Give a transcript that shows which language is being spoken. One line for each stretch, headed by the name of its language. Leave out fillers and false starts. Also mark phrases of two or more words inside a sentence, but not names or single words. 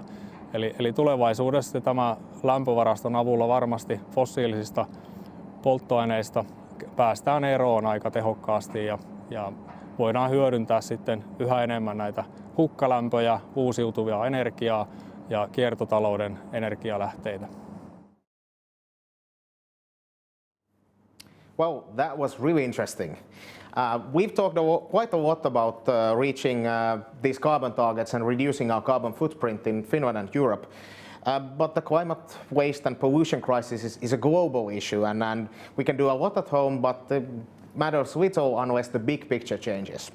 Finnish: Eli tulevaisuudessa tämä lämpövaraston avulla varmasti fossiilisista polttoaineista päästään eroon aika tehokkaasti ja voidaan hyödyntää sitten yhä enemmän näitä hukkalämpöjä, uusiutuvia energiaa ja kiertotalouden energialähteitä.
English: Well, that was really interesting. We've talked quite a lot about reaching these carbon targets and reducing our carbon footprint in Finland and Europe. But the climate waste and pollution crisis is a global issue, and we can do a lot at home, but it matters little unless the big picture changes.